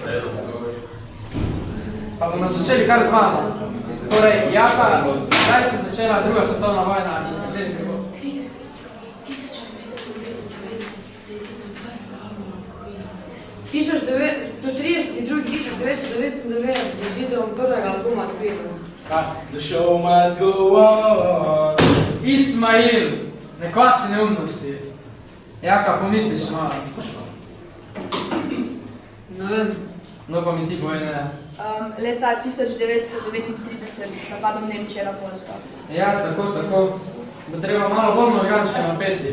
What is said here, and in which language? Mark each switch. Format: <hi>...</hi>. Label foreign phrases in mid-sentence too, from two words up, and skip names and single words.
<sl>Pa bomo začeli kar z vama. Torej, Jaka, kdaj se začela druga svetovna vojna in s katerim prihod? 1999 z videom prvega albuma The Beatles.</sl> <en>The show must go on.</en> <sl>Ismail, ne kvasi neumnosti. Jaka, pomisliš malo? Ne vem. No pa mi ti povej, ne. Leta 1939 s napadom Nemčije na Poljsko. Ja, tako. Bo treba malo bolj možgančke napeti.</sl>